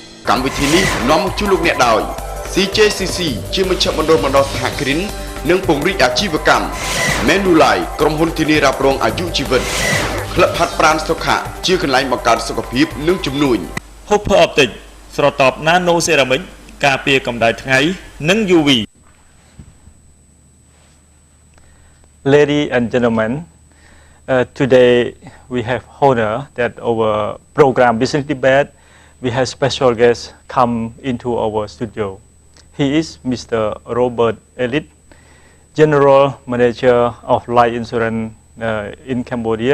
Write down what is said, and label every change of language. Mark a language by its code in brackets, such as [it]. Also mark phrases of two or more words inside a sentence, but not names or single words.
[km] កម្មវិធីនេះនាំមកជូនលោកអ្នកដោយ CJCC ជាមជ្ឈមណ្ឌលបណ្ដុះសហគ្រិននិងពង្រីកអាជីវកម្ម Manulife ក្រុមហ៊ុនធានារ៉ាប់រងអាយុជីវិត ក្លឹបហាត់ប្រាណសុខៈជាកន្លែងបង្កើតសុខភាពនិងជំនួយ Hopper Optic ស្រទាប់ [en] Nano Ceramic [km] ការពារកម្ដៅថ្ងៃនិង UV [en] Ladies and gentlemen, today we have honor that our program Business Debate, we have special guest come into our studio. He is Mr. Robert Elliott, General Manager of Life Insurance in Cambodia.